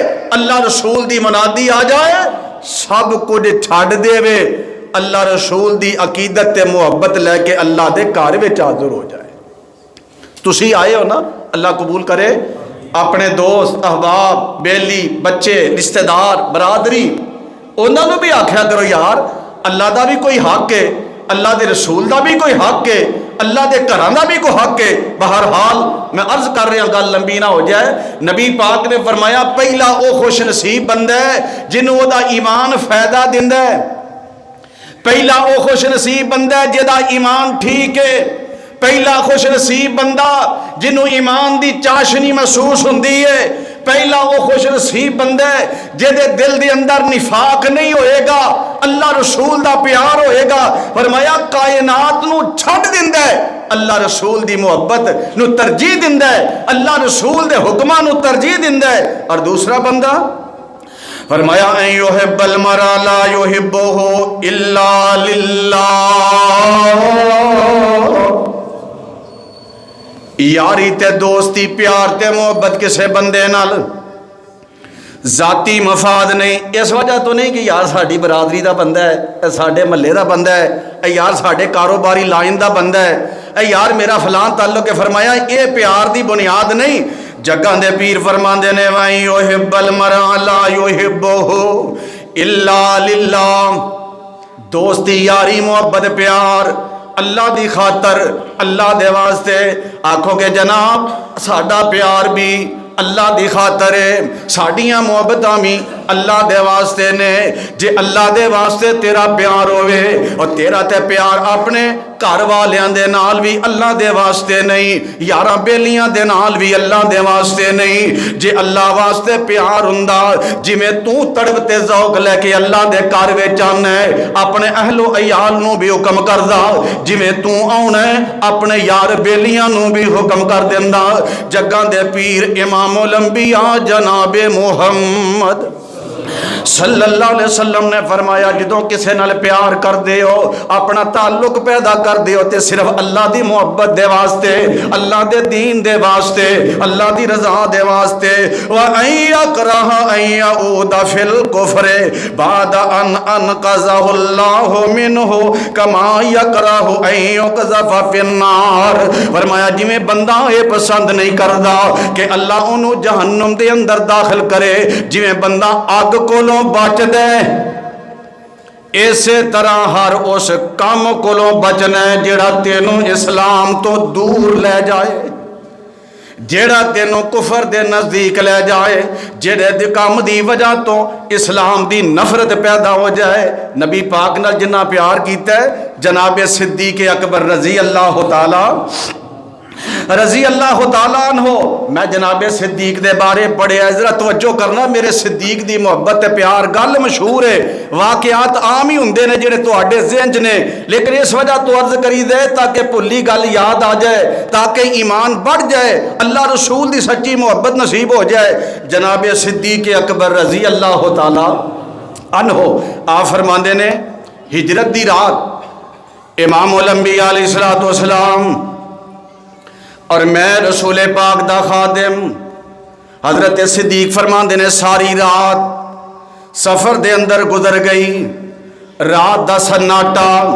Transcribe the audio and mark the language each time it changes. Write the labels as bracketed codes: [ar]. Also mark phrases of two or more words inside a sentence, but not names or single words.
[pa] اللہ رسول دی منادی آ جائے سب کچھ چھڈ دے وے، اللہ رسول دی عقیدت تے محبت لے کے اللہ دے گھر وچ حاضر ہو جائے۔ تسی آئے ہو نا، اللہ قبول کرے، اپنے دوست احباب بیلی بچے رشتہ دار برادری انہاں نوں بھی آکھیا کرو یار اللہ دا بھی کوئی حق ہے، اللہ دے رسول دا بھی کوئی حق ہے، اللہ دے گھراں دا بھی کوئی حق ہے۔ بہرحال میں عرض کر رہا گل لمبی نہ ہو جائے، نبی پاک نے فرمایا پہلا او خوش نصیب بندہ ہے جنوں دا ایمان فائدہ دیندا ہے، پہلا او خوش نصیب بندہ ہے جہدا ایمان ٹھیک ہے، پہلا خوش نصیب بندہ جنوں ایمان دی چاشنی محسوس ہوندی ہے، پہلا وہ خوش نصیب بندہ ہے جہدے دل دے اندر نفاق نہیں ہوئے گا، اللہ رسول دا پیار ہوئے گا۔ فرمایا کائنات نو چھڈ دیندا ہے، اللہ رسول دی محبت نو ترجیح دیندا ہے، اللہ رسول دے حکماں نو ترجیح دیندا ہے۔ اور دوسرا بندہ فرمایا [ar] ان یحب المرء لا یحبہ الا للہ، [pa] یاری تے دوستی پیار تے محبت کسے بندے نال ذاتی مفاد نہیں، اس وجہ تو نہیں کہ یار ساڈی برادری دا بندہ ہے، اے ساڈے محلے دا بندہ ہے، اے یار ساڈے کاروباری لائن دا بندہ ہے، اے یار میرا فلان تعلق ہے۔ فرمایا اے پیار دی بنیاد نہیں۔ جگہ دے پیر فرماندے نے [ar] وَإِن يُحِبَّ الْمَرْءَ لَا يُحِبُّهُ إِلَّا لِلَّهِ، [pa] دوستی یاری محبت پیار اللہ دی خاطر، اللہ دے واسطے۔ آکھو کہ جناب ساڈا پیار بھی اللہ دی خاطر ہے، ساڈیاں محبتاں بھی اللہ دے واسطے نے۔ جے اللہ دے واسطے تیرا پیار ہوئے اور تیرا تے پیار اپنے گھر والیاں دے نال بھی اللہ دے واسطے نہیں، یاراں بیلیاں دے نال بھی اللہ دے واسطے نہیں۔ جے اللہ واسطے پیار ہوندا جویں تو تڑپ تے ذوق لے کے اللہ دے گھر وچ آنا ہے، اپنے اہل و عیال نو بھی حکم کردا، جویں تو آنا ہے اپنے یار بیلیاں نو بھی حکم کر دیندا۔ جگاں دے پیر امام الانبیاء جناب محمد [ar] صلی اللہ علیہ وسلم [pa] نے فرمایا جدوں کسے نال پیار کر دے ہو، اپنا تعلق پیدا کر دے ہو تے صرف اللہ دی محبت دے واسطے، اللہ دے دین دے واسطے، اللہ دی رضا دے واسطے۔ [ar] وَأَن يَكْرَهَ أَن يَعُودَ فِي الْكُفْرِ بَعْدَ أَنْ أَنْقَذَهُ اللَّهُ مِنْهُ كَمَا يَكْرَهُ أَن يُقْذَفَ فِي النَّارِ۔ [pa] فرمایا جویں بندہ یہ پسند نہیں کردا کہ اللہ انہوں جہنم دے اندر داخل کرے، جویں بندہ اگ کولوں بچ دے، اسی طرح ہر اس کام کولوں بچنا ہے جڑا تینوں اسلام تو دور لے جائے، جڑا تینوں کفر دے نزدیک لے جائے، جڑے کام دی وجہ تو اسلام دی نفرت پیدا ہو جائے۔ نبی پاک نال جنہ پیار کیتا ہے جناب صدیق اکبر [ar] رضی اللہ تعالیٰ عنہ، [pa] میں جناب صدیق دے بارے بڑے ذرا توجہ کرنا، میرے صدیق دی محبت پیار گل مشہور ہے، واقعات عام ہی ہوندے نے جڑے تواڈے ذہن چ نے، لیکن اس وجہ تو عرض کری دے تاکہ بھلی گل یاد آ جائے، تاکہ ایمان بڑھ جائے، اللہ رسول دی سچی محبت نصیب ہو جائے۔ جناب صدیق اکبر [ar] رضی اللہ تعالیٰ عنہ [pa] آپ فرماندے نے ہجرت دی رات امام الانبیاء [ar] علیہ الصلوۃ والسلام [pa] اور میں رسول پاک دا خادم حضرت صدیق فرماندے نے ساری رات سفر دے اندر گزر گئی، رات دا سناٹا،